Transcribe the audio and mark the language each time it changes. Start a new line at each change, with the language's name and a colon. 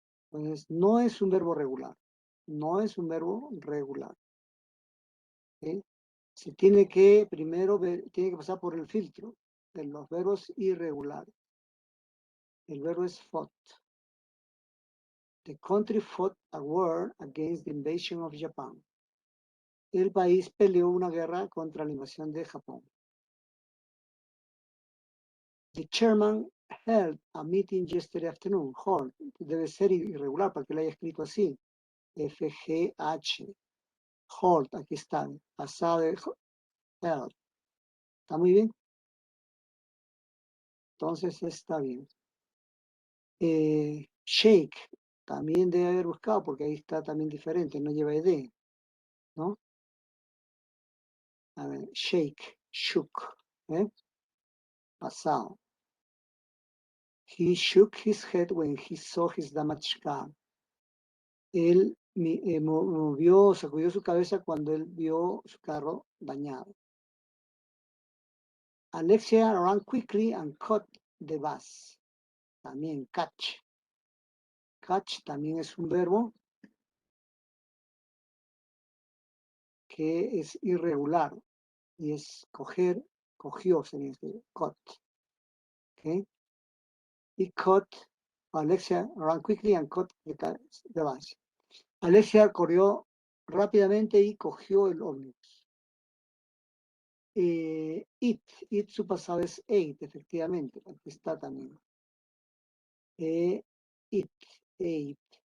Spanish: Entonces, no es un verbo regular. No es un verbo regular. ¿Okay? Se tiene que primero tiene que pasar por el filtro de los verbos irregulares. El verbo es fought.
English: The country fought a war against the invasion of Japan.
Spanish: El país peleó una guerra contra la invasión de Japón.
English: The chairman held a meeting yesterday afternoon. Hold.
Spanish: Debe ser irregular para que lo haya escrito así. FGH. Hold, aquí está. Pasado de held. ¿Está muy bien? Entonces está bien. Shake, también debe haber buscado porque ahí está también diferente, no lleva ed, ¿no? A ver, shake, shook, ¿eh? Pasado.
English: He shook his head when he saw his damaged car.
Spanish: Él movió, sacudió su cabeza cuando él vio su carro dañado.
English: Alexia ran quickly and caught the bus.
Spanish: También catch. Catch también es un verbo que es irregular y es coger, cogió, se dice, caught. ¿Okay?
English: Y caught, Alexia ran quickly and caught the bus.
Spanish: Alexia corrió rápidamente y cogió el ómnibus. It, su pasado es ate, efectivamente, aquí está también.
English: It, ate.